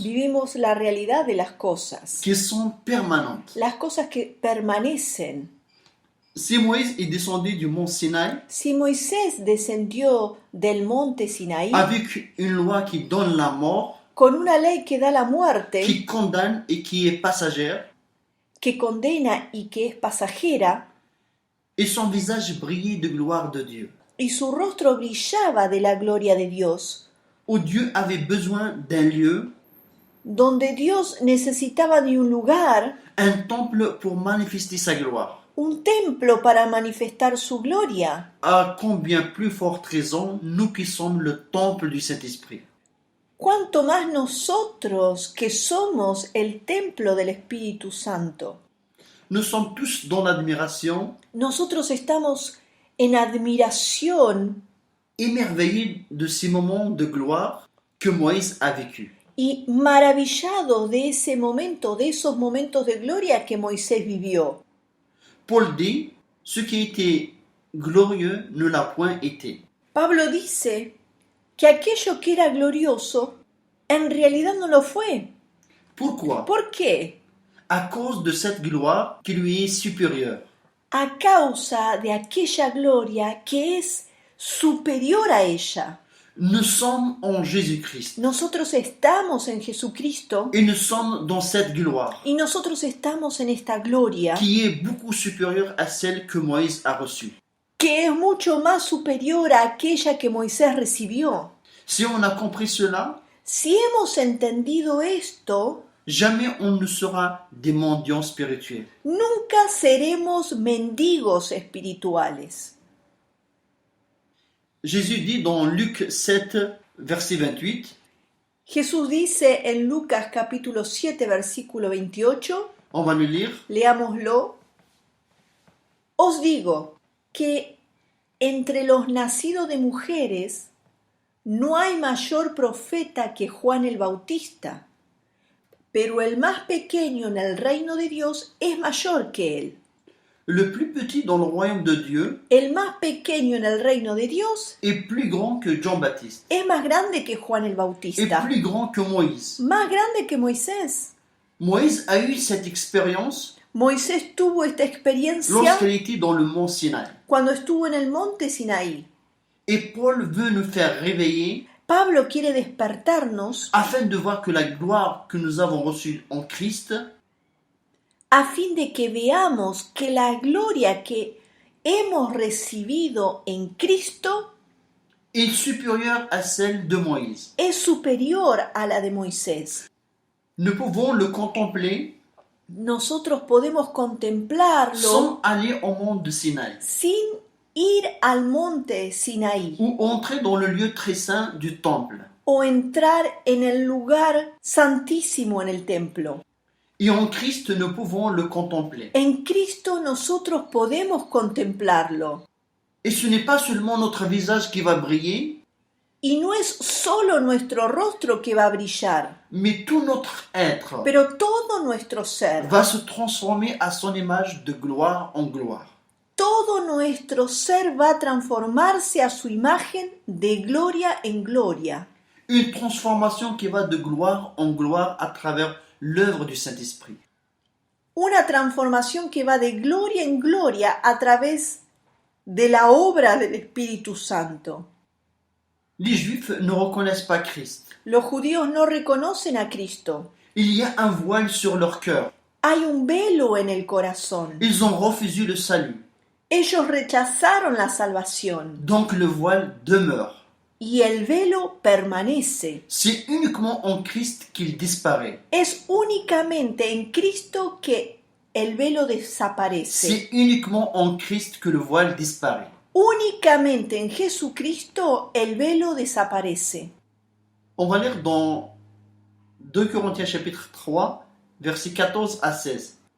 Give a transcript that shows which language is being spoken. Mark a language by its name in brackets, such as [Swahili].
[Spanish] vivimos la realidad de las cosas, [French] qui sont permanentes. [Spanish] las cosas que permanecen. [French] Si Moïse est descendu du mont Sinaï [Spanish] Si Moisés descendió del monte Sinaí [French] avec une loi qui donne la mort, [Spanish] con una ley que da la muerte, [French] qui condamne et qui est passagère, [Spanish] que condena y que es pasajera, [French] et son visage brillait de gloire de Dieu, [Spanish] y su rostro brillaba de la gloria de Dios, [French] où Dieu avait besoin d'un lieu, [Spanish] donde Dios necesitaba de un lugar, [French] un temple pour manifester sa gloire. [Spanish] un templo para manifestar su gloria. [French] À combien plus forte raison, nous qui sommes le temple du Saint-Esprit. [Spanish] Cuanto más nosotros que somos el templo del Espíritu Santo. [French] Nous sommes tous dans l'admiration, [Spanish] Nosotros estamos en admiración [French] émerveillés de ces moments de gloire que Moïse a vécu. [Spanish] y maravillados de ese momento, de esos momentos de gloria que Moisés vivió. [French] Paul dit, ce qui était glorieux ne l'a point été. [Spanish] Pablo dice que aquello que era glorioso en realidad no lo fue. [French] Pourquoi? [Spanish] ¿Por qué? [French] À cause de cette gloire qui lui est supérieure. [Spanish] A causa de aquella gloria que es superior a ella. [French] Nous sommes en Jésus-Christ [Spanish] Nosotros estamos en Jesucristo [French] et nous sommes dans cette gloire [Spanish] y nosotros estamos en esta gloria [French] qui est beaucoup supérieure à celle que Moïse a reçue. [Spanish] que es mucho más superior a aquella que Moisés recibió. [French] Si on a compris cela, [Spanish] Si hemos entendido esto, [French] jamais on ne sera des mendiants spirituels. [Spanish] nunca seremos mendigos espirituales. [French] Jésus dit dans Luc 7, verset 28, [Spanish] Jesús dice en Lucas capítulo 7, versículo 28, [French] on va le lire, [Spanish] leámoslo. Os digo que entre los nacidos de mujeres no hay mayor profeta que Juan el Bautista, pero el más pequeño en el reino de Dios es mayor que él. [French] le plus petit dans le royaume de Dieu [Spanish] El más pequeño en el reino de Dios [French] est plus grand que Jean-Baptiste, [Spanish] es más grande que Juan el [French] est [Spanish] Bautista, [French] plus grand que Moïse. [Spanish] más grande que Moisés. [French] Moïse a eu cette expérience [Spanish] Moisés tuvo esta experiencia [French] lorsqu'il était dans le mont Sinaï. [Spanish] cuando estuvo en el monte Sinaí. [French] Et Paul veut nous faire réveiller [Spanish] Pablo quiere despertarnos [French] afin de voir que la gloire que nous avons reçue en Christ [Spanish] a fin de que veamos que la gloria que hemos recibido en Cristo [French] est supérieure à celle de Moïse. [Spanish] es superior a la de Moisés. [French] Nous pouvons le contempler [Spanish] Nosotros podemos contemplarlo [French] sans aller au mont de Sinaï [Spanish] sin ir al monte Sinaí [French] ou entrer dans le lieu très saint du temple. [Spanish] o entrar en el lugar santísimo en el templo. [French] Et en Christ, nous pouvons le contempler. [Spanish] En Cristo nosotros podemos contemplarlo. [French] Et ce n'est pas seulement notre visage qui va briller, [Spanish] Y no es solo nuestro rostro que va a brillar, [French] mais tout notre être [Spanish] pero todo nuestro ser, [French] va se transformer à son image de gloire en gloire. [Spanish] todo nuestro ser va a transformarse a su imagen de gloria en gloria. [French] Une transformation qui va de gloire en gloire à travers l'œuvre du Saint-Esprit. [Spanish] Una transformación que va de gloria en gloria a través de la obra del Espíritu Santo. [French] Les Juifs ne reconnaissent pas Christ. [Spanish] Los judíos no reconocen a Cristo. [French] Il y a un voile sur leur cœur. [Spanish] Hay un velo en el corazón. [French] Ils ont refusé le salut. [Spanish] Ellos rechazaron la salvación. [French] Donc le voile demeure. [Spanish] y el velo permanece. [French] C'est uniquement en Christ qu'il disparaît. [Spanish] Es únicamente en Cristo que el velo desaparece. [French] C'est uniquement en Christ que le voile disparaît. [Spanish] Únicamente en Jesucristo el velo desaparece. [French] On va lire dans 2 Corinthiens chapitre 3, versets 14 à 16.